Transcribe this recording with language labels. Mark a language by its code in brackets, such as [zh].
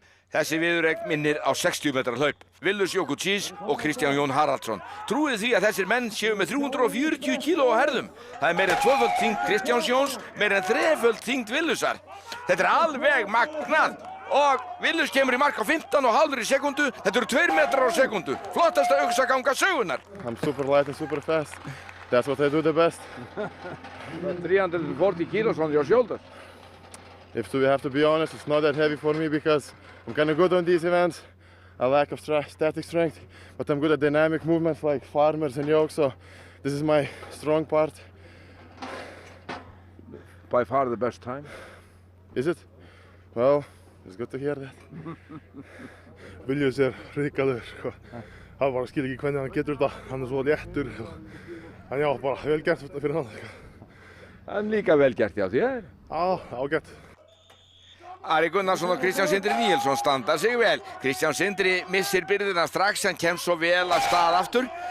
[is] Þessi viðureign minnir á 60 metra hlaup. Willus Jökulsís og Kristján Jón Haraldsson. Trúið því að þessir menn séu með 340 kíló á herðum. Það er meira en 2-föld þyngd Kristjáns Jóns, meira en 3-föld þyngd Willusar. Þetta er alveg magnað. Og Willus kemur í mark á 15,5 sekúndu. Þetta eru 2 metrar á sekúndu. Flottasta öxaganga sögunar. [en] I'm super light and super fast. That's what I do the best. 340 kilos on your shoulders. If we have to be honest, it's not that heavy for me because I'm kind of good on these events. I lack of static strength, but I'm good at dynamic movements like farmers and yokes, so this is my strong part. By far the best time. Is it? Well, it's good to hear that. [is] Willus er hrikalegur, sko. Það bara skil ekki hvernig hann getur þetta. Hann er svo léttur. En já, bara vel gert fyrir hann. En líka vel gert hjá þér. Já, ágætt. Ari Gunnarsson og Kristján Sindri Níelsson standa sig vel. Kristján Sindri missir byrðina strax en kemst svo vel af stað aftur.